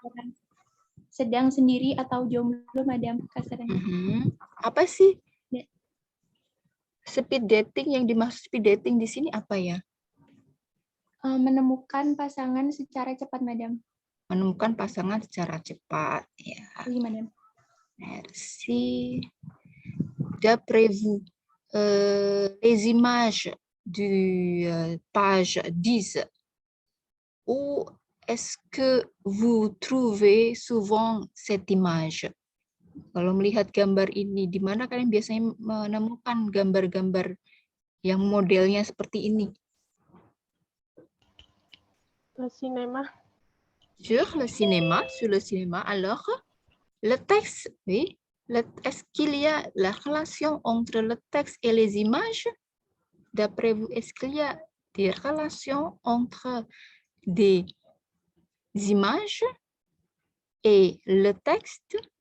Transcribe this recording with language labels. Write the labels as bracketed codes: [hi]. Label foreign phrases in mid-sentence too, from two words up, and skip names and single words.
[id] sedang sendiri atau jomblo, madam, kasarnya. Apa sih [en] speed dating? [id] Yang dimaksud [en] speed dating [id] di sini apa ya? Menemukan pasangan secara cepat, madam. Menemukan pasangan secara cepat, ya. [fr] Oui, madam. Merci. D'après vous, les images du page 10, où est-ce que vous trouvez souvent cette image? [id] Kalau melihat gambar ini, di mana kalian biasanya menemukan gambar-gambar yang modelnya seperti ini? [fr] Le cinéma. Sur le cinéma. Alors, le texte, oui. Est-ce qu'il y a la relation entre le texte et les images? D'après vous, est-ce qu'il y a des relations entre des images et le texte?